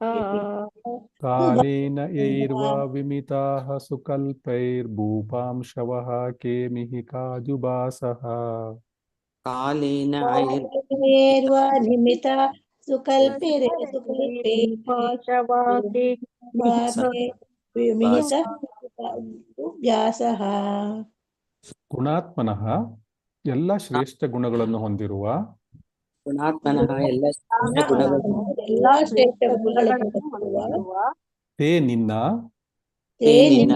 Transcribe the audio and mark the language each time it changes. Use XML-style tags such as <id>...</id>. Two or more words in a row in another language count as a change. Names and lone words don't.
<sa>कालेन यैर्वा विमिताः सुकल्पैर्भूपांशवः के मिहिकाजुबासः कालेन ऐर्वा निमिता सुकल्पे भूपाशवाके विमित ವ್ಯಾಸಃ.</sa> <kn>ಗುಣಾತ್ಮನಃ ಎಲ್ಲ ಶ್ರೇಷ್ಠ ಗುಣಗಳನ್ನು ಹೊಂದಿರುವ ಗುಣಾತ್ಮನಃ ಎಲ್ಲ ಶ್ರೇಷ್ಠ ಗುಣಗಳು ಎಲ್ಲಾ ಶ್ರೇಷ್ಠ ಗುಣಗಳನ್ನು ಹೊಂದಿರುವ ತೇ ನಿನ್ನ ತೇನಿನ</kn>